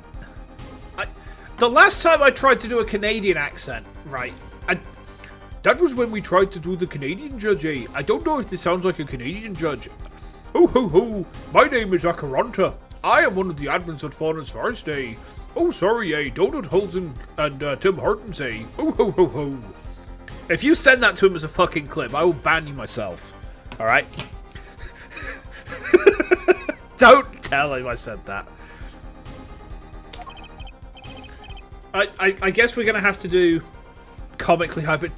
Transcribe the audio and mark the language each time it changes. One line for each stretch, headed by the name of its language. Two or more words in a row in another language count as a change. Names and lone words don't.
English: The last time I tried to do a Canadian accent, right, That was when we tried to do the Canadian judge, eh? I don't know if this sounds like a Canadian judge. Ho ho ho! My name is Akaranta. I am one of the admins at Fauna's Forest, eh? Oh, sorry, eh? Donut Hulsen and Tim Hortons, eh? Ho ho ho ho! If you send that to him as a fucking clip, I will ban you myself. Alright? Don't tell him I said that. I guess we're going to have to do comically high pitch.